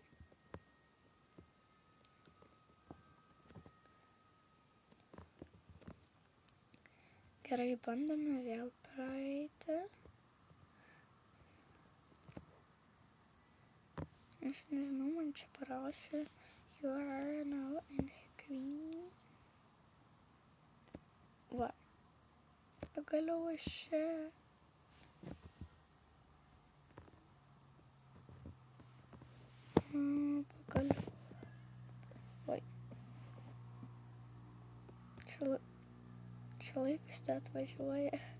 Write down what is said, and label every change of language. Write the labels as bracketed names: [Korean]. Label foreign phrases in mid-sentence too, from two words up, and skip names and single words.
[Lithuanian] Gerai, bandome vėl praeiti. Aš nežinau, man čia parašė [English] You are now in Queen. [Lithuanian] Va. Pagaliau aš čia. Pagaliau. Oi. Čia laivas te atvažiuoja.